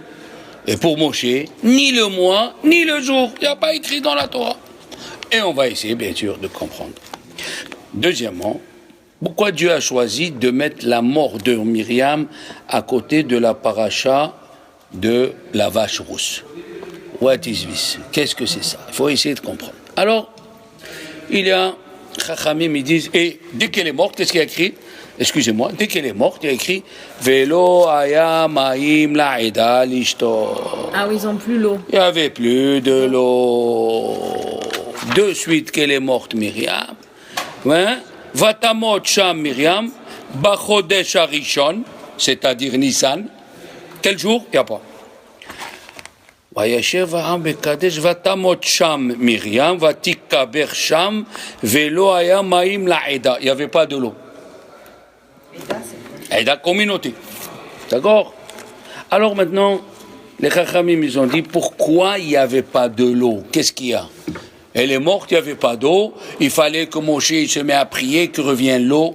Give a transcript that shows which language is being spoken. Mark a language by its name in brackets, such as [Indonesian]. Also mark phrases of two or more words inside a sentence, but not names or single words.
[French] Et pour Moshe, ni le mois, ni le jour. Il n'y a pas écrit dans la Torah. Et on va essayer, bien sûr, de comprendre. Deuxièmement, pourquoi Dieu a choisi de mettre la mort de Myriam à côté de la paracha de la vache rousse? [English] What is this? [French] Qu'est-ce que c'est ça? Il faut essayer de comprendre. Alors, il y a Chachamim, ils disent, et dès qu'elle est morte, qu'est-ce qu'il y a écrit? Excusez-moi, dès qu'elle est morte, il y a écrit [Hebrew] ולא היה מים לעדה לשתות. [French] Ah oui, ils n'ont plus l'eau. Il n'y avait plus de l'eau. De suite qu'elle est morte, Myriam. Hein? [Hebrew] ותמת שם מרים, בחודש הראשון, [French] c'est-à-dire Nissan. Quel jour? Il n'y a pas. [Hebrew] וישב העם בקדש ותמת שם מרים, ותקבר שם, ולא היה מים לעדה. [French] Il n'y avait pas de l'eau. Eda communauté. D'accord? Alors maintenant, les Chachamim, ils ont dit pourquoi il n'y avait pas de l'eau? Qu'est-ce qu'il y a? Elle est morte, il n'y avait pas d'eau. Il fallait que Moshe se mette à prier, que revienne l'eau.